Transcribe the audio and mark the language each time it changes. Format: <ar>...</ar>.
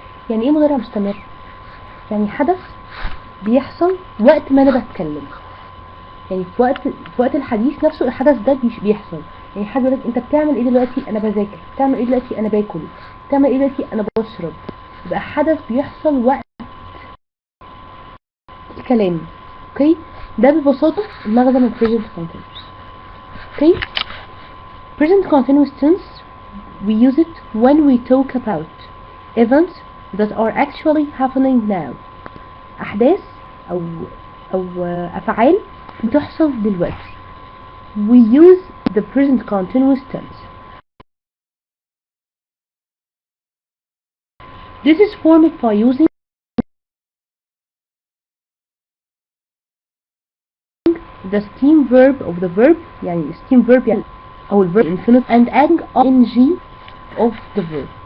<ar>يعني ايه مضارع مستمر؟ يعني حدث بيحصل وقت ما انا بتكلم، يعني في وقت الحديث نفسه الحدث ده بيحصل. يعني حد يقولك انت بتعمل ايه دلوقتي؟ انا بذاكر. بتعمل ايه دلوقتي؟ انا باكل. بتعمل ايه دلوقتي؟ انا بشرب. يبقى حدث بيحصل وقت الكلام. اوكي ده ببساطة المغزى من present continuous.</ar> <en>Okay present continuous tense we use it when we talk about events that are actually happening now.</en> <ar>أحداث أو أفعال بتحصل دلوقتي.</ar> <en>We use the present continuous tense. This is formed by using the stem verb of the verb، يعني stem verb يعني أو الverb infinitive and adding ing of the verb.</en>